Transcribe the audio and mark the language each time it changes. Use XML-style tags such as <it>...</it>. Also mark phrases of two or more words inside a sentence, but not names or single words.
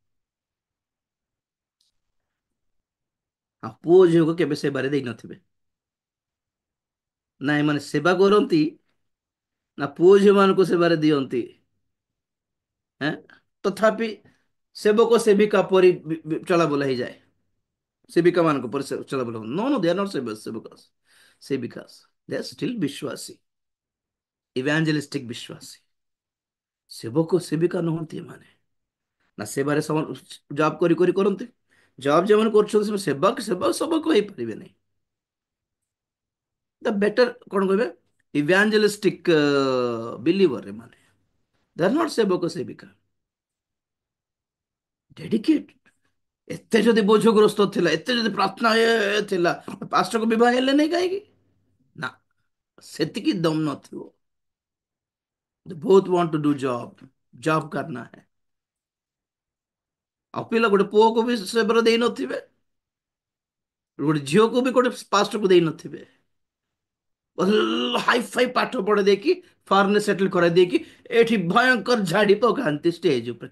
<or>ଆଉ ପୁଅ ଝିଅକୁ କେବେ ସେବାରେ ଦେଇନଥିବେ। ନା ଏମାନେ ସେବା କରନ୍ତି, ନା ପୁଅ ଝିଅ ମାନଙ୍କୁ ସେବାରେ ଦିଅନ୍ତି। ହେଁ, ତଥାପି ସେବକ ସେବିକା ପରି ଚଳାବୁଲା ହେଇଯାଏ। ସେବିକା ମାନଙ୍କ ପରି ଚଳାବୁଲା,</or> <en>No no, they are not sevakas, sevikas, they are still vishwasi, evangelistic vishwasi.</en> <or>ସେବକ ସେବିକା ନୁହନ୍ତି ଏମାନେ। ନା ସେବାରେ ଜବ୍ କରି କରି କରନ୍ତି, ଜବ୍ ଯେଉଁମାନେ କରୁଛନ୍ତି ସେମାନେ ସେବକ ସେବକ ସେବକ ହେଇପାରିବେ ନାହିଁ।</or> <en>the better</en> <or>କଣ କହିବେ,</or> <en>evangelistic believer</en> <or>ଏମାନେ,</or> <en>they are not</en> <or>ସେବକ ସେବିକା। ଡେଡିକେଟ। ଏତେ ଯଦି ବୋଝଗ୍ରସ୍ତ ଥିଲା, ଏତେ ଯଦି ପ୍ରାର୍ଥନା ଥିଲା, ପାଷ୍ଟରକୁ ବିବାହ ହେଲେନି କାହିଁକି? ନା, ସେତିକି ଦମ ନଥିବ। ବହୁତ</or> <en>want to do job,</en> <hi>जॉब करना है।</hi> <or>ଆଉ ପିଲା ଗୋଟେ ପୁଅକୁ ବି ସେବାର ଦେଇ ନଥିବେ, ଗୋଟେ ଝିଅକୁ ବି ଗୋଟେ ପାଷ୍ଟରକୁ ଦେଇ ନଥିବେ। ହାଇ ଫାଇ ପାଠ ପଢେଇ ଦେଇକି</or> <en>foreign settle</en> <or>କରାଇ ଦେଇକି ଏଠି ଭୟଙ୍କର ଝାଡି ପକାନ୍ତି ଷ୍ଟେଜ ଉପରେ।</or>